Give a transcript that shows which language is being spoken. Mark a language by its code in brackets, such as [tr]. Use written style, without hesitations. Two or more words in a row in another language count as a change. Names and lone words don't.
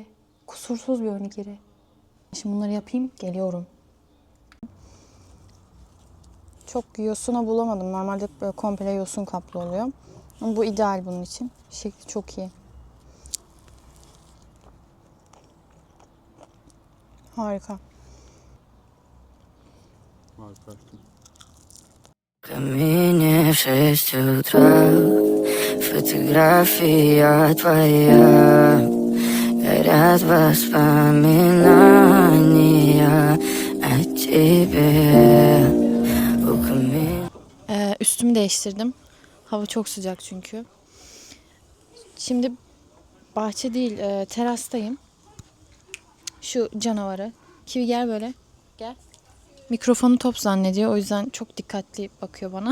[tr] Kusursuz bir onigiri. Şimdi bunları yapayım. Geliyorum. Çok yosuna bulamadım. Normalde böyle komple yosun kaplı oluyor. Ama bu ideal bunun için. Şekli çok iyi. Harika. [ru] Камине в 6 утра, фотография твоя, горят воспоминания о тебе. У камина. [tr] Üstümü değiştirdim. Hava çok sıcak çünkü. Şimdi bahçe değil, terastayım. Şu canavarı. Kivi gel böyle. Gel. Mikrofonu top zannediyor. O yüzden çok dikkatli bakıyor bana.